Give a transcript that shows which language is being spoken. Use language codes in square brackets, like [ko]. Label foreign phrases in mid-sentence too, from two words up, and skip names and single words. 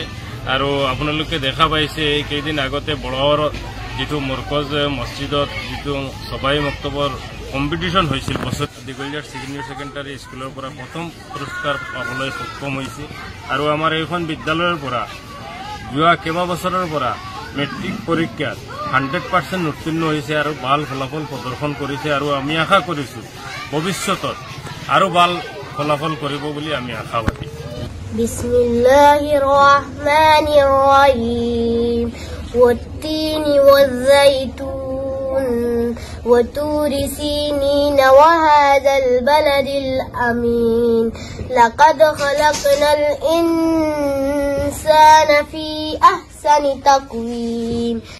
[as] আৰু আপোনালোকে দেখা পাইছে এই কেইদিন আগতে বড়োৰ যিটো মৰকজ মছজিদত যিটো সবাই মক্তবৰ কম্পিটিশ্যন হৈছিল বছৰ দিগলজাৰ ছিনিয়ৰ ছেকেণ্ডাৰী স্কুলৰ পৰা প্ৰথম পুৰস্কাৰ পাবলৈ সক্ষম হৈছে আৰু আমাৰ এইখন বিদ্যালয়ৰ পৰা যোৱা কেইবছৰৰ পৰা মেট্ৰিক পৰীক্ষাত 100% উত্তীৰ্ণ হৈছে আৰু ভাল ফলাফল প্ৰদৰ্শন কৰিছে আৰু আমি আশা কৰিছোঁ ভৱিষ্যতত আৰু ভাল ফলাফল কৰিব বুলি আমি আশাবাদী [ar] بسم الله الرحمن الرحيم والتين والزيتون وطور سينين وهذا البلد الأمين لقد خلقنا الإنسان في أحسن تقويم